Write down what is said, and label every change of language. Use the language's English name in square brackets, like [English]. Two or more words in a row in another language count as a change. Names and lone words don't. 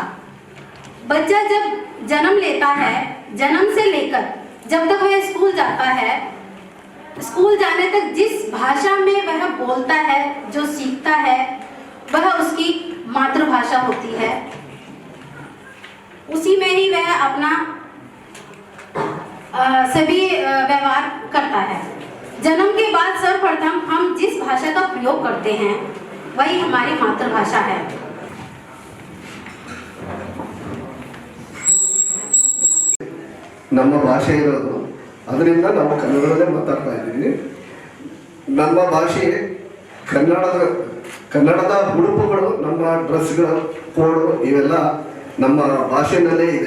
[Hindi] बच्चा जब जन्म लेता है, जन्म से लेकर जब तक वह स्कूल जाता है, स्कूल जाने तक जिस भाषा में वह बोलता है, जो सीखता है, वह उसकी मातृभाषा होती है। उसी में ही वह अपना सभी व्यवहार करता है। जन्म के बाद सर्वप्रथम हम जिस भाषा का प्रयोग करते हैं वही हमारी मातृभाषा है। [Kannada] ನಮ್ಮ ಭಾಷೆ ಇರೋದು, ಅದರಿಂದ ನಾವು ಕನ್ನಡದಲ್ಲೇ ಮಾತಾಡ್ತಾ ಇದ್ದೀವಿ. ನಮ್ಮ ಭಾಷೆ ಕನ್ನಡದ ಉಡುಪುಗಳು, ನಮ್ಮ ಡ್ರೆಸ್ಗಳು, ಕೋಡು ಇವೆಲ್ಲ ನಮ್ಮ ಭಾಷೆನಲ್ಲೇ ಇದೆ.